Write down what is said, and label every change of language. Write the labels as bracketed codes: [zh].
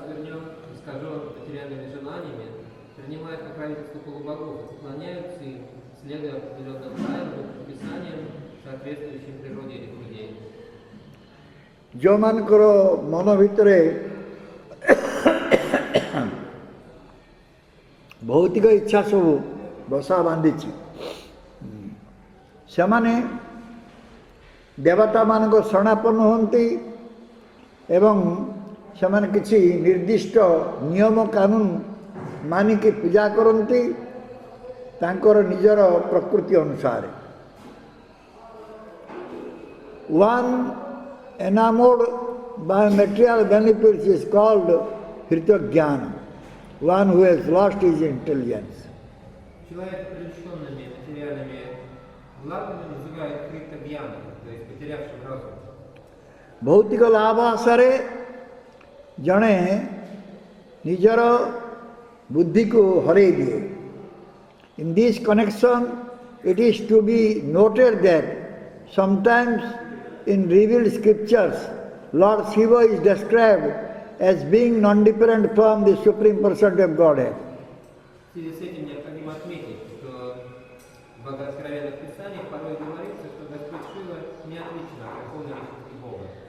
[ru] Материальными желаниями, принимают покровительство полубогов, поклоняются им, следуя определенным правилам, предписаниям, соответствующим природе этих людей. [or] ଯେଉଁମାନଙ୍କର ମନ ଭିତରେ ଭୌତିକ ଇଚ୍ଛା ସବୁ ବସା ବାନ୍ଧିଛି ସେମାନେ ଦେବତାମାନଙ୍କ ଶରଣାପନ୍ନ ହୁଅନ୍ତି ଏବଂ ସେମାନେ କିଛି ନିର୍ଦ୍ଦିଷ୍ଟ ନିୟମ କାନୁନ ମାନିକି ପୂଜା କରନ୍ତି ତାଙ୍କର ନିଜର ପ୍ରକୃତି ଅନୁସାରେ. [en] One enamored by material benefits is called hritagyan, one who has lost his intelligence. [ru] Человек, привлеченными материальными благами, называют хритагьяном, то есть потерявшим разум. [or] ଭୌତିକ ଲାଭ ଆଶାରେ ଜଣେ ନିଜର ବୁଦ୍ଧିକୁ ହରେଇ ଦିଏ. [en] In this connection, it is to be noted that sometimes in revealed scriptures, Lord Shiva is described as being non-different from the Supreme Personality of Godhead. [ru] В связи с этим необходимо отметить, что в богооткровенных писаниях порой говорится, что Господь Шива не отличен от Верховной Личности Бога.